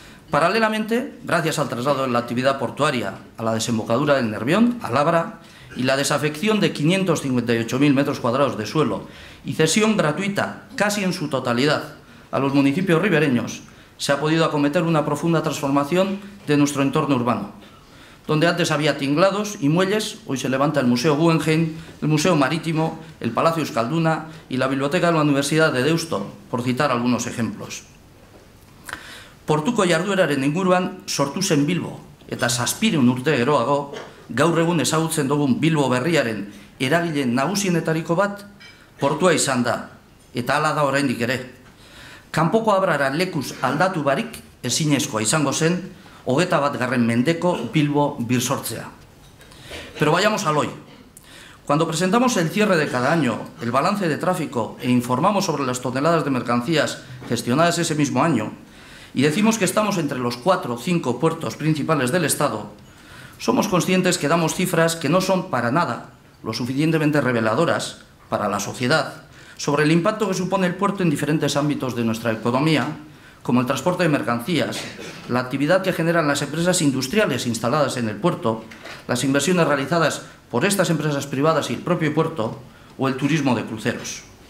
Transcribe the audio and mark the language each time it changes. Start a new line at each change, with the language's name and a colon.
Spanish: Paralelamente, gracias al traslado de la actividad portuaria a la desembocadura del Nervión, al Abra, y la desafección de 558.000 metros cuadrados de suelo y cesión gratuita, casi en su totalidad, a los municipios ribereños, se ha podido acometer una profunda transformación de nuestro entorno urbano. Donde antes había tinglados y muelles, hoy se levanta el Museo Guggenheim, el Museo Marítimo, el Palacio Euskalduna y la Biblioteca de la Universidad de Deusto, por citar algunos ejemplos.
Basque: Portuko jardueraren inguruan sortu zen Bilbo, eta 700 urte geroago, gaur egun ezagutzen dugun Bilbo berriaren eragile nagusienetariko bat, portua izan da, eta hala da oraindik ere. Kanpoko Abrara lekuz aldatu barik ezinezkoa izango zen, 21. mendeko Bilbo birsortzea.
Spanish: Pero vayamos al hoy. Cuando presentamos el cierre de cada año, el balance de tráfico e informamos sobre las toneladas de mercancías gestionadas ese mismo año, y decimos que estamos entre los 4 o 5 puertos principales del Estado, somos conscientes que damos cifras que no son para nada lo suficientemente reveladoras para la sociedad sobre el impacto que supone el puerto en diferentes ámbitos de nuestra economía, como el transporte de mercancías, la actividad que generan las empresas industriales instaladas en el puerto, las inversiones realizadas por estas empresas privadas y el propio puerto, o el turismo de cruceros.